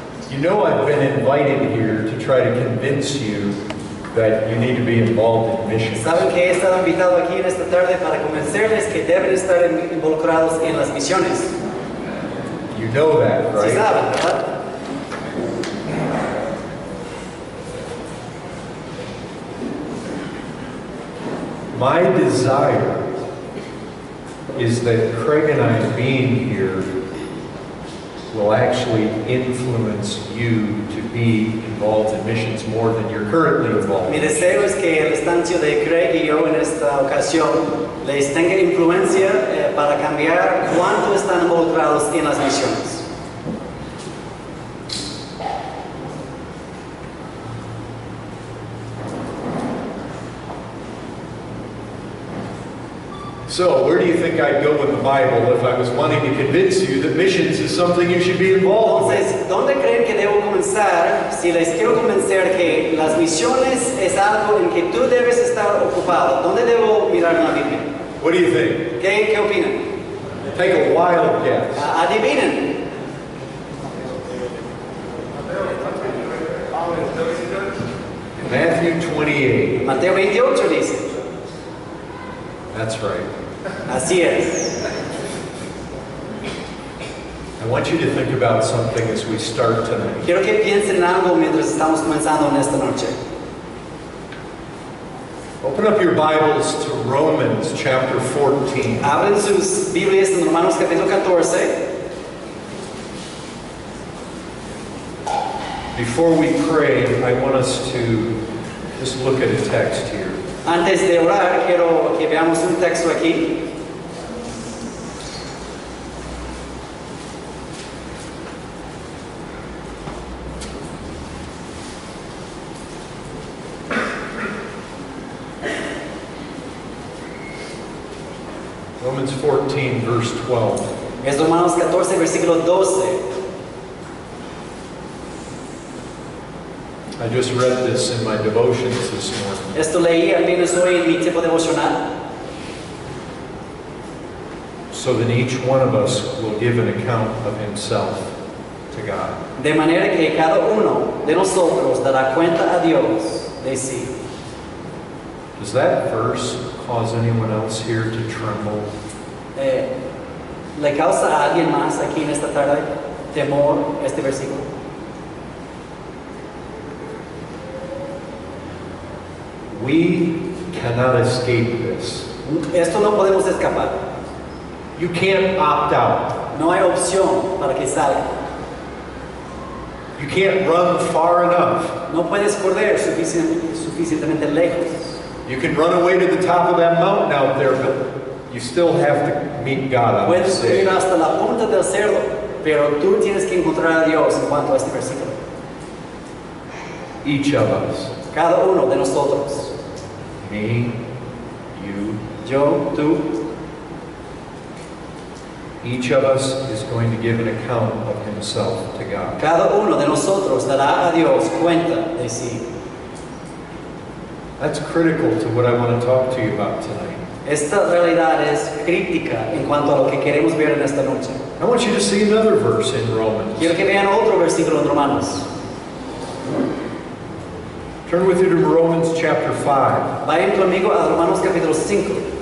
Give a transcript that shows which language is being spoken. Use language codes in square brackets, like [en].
[en] You know I've been invited here to try to convince you that you need to be involved in missions. [es] Saben que he estado invitado aquí en esta tarde para convencerles que deben estar involucrados en las misiones. [en] You know that, right? [es] Sí saben, ¿verdad? [en] My desire is that Craig and I being here will actually influence you to be involved in missions more than you're currently involved. [es] Mi deseo es que el estancia de Craig y yo en esta ocasión les tenga influencia para cambiar cuánto están involucrados en las misiones. [en] So, where do you think I'd go with the Bible if I was wanting to convince you that missions is something you should be involved with? [es] Entonces, ¿dónde creen que debo comenzar si les quiero convencer que las misiones es algo en que tú debes estar ocupado? ¿Dónde debo mirar en la Biblia? [en] What do you think? [es] ¿Qué opinan? [en] Take a wild guess. [es] Adivinen. [en] Matthew 28. [es] Mateo 28 dice. [en] That's right. [es] Así es. [en] I want you to think about something as we start tonight. [es] Quiero que piensen en algo mientras estamos comenzando en esta noche. [en] Open up your Bibles to Romans chapter 14. [es] Abren sus Biblias en Romanos capítulo 14. [en] Before we pray, I want us to just look at a text here. [es] Antes de orar, quiero que veamos un texto aquí. [en] Romans 14, verse 12. [es] Es Romanos 14, versículo 12. [en] I just read this in my devotions this morning. [es] Esto leí al menos hoy en mi tiempo devocional. [en] So that each one of us will give an account of himself to God. [es] De manera que cada uno de nosotros dará cuenta a Dios de sí. [en] Does that verse cause anyone else here to tremble? [es] ¿Le causa a alguien más aquí en esta tarde temor este versículo? [en] We cannot escape this. [es] Esto no podemos escapar. [en] You can't opt out. [es] No hay opción para que salga. [en] You can't run far enough. [es] No puedes correr suficientemente lejos. [en] You can run away to the top of that mountain out there, but you still have to meet God on the [es] Puedes subir [en] stage. [es] hasta la punta del cerro, pero tú tienes que encontrar a Dios en cuanto a este versículo. [en] Each of us. [es] Cada uno de nosotros. [en] Me, you. [es] Yo, tú. [en] Each of us is going to give an account of himself to God. [es] Cada uno de nosotros dará a Dios cuenta de sí. [en] That's critical to what I want to talk to you about tonight. [es] Esta realidad es crítica en cuanto a lo que queremos ver en esta noche. [en] I want you to see another verse in Romans. [es] Quiero que vean otro versículo en Romanos. [en] Turn with you to Romans chapter 5, [es] Vayan conmigo a Romanos capítulo 5,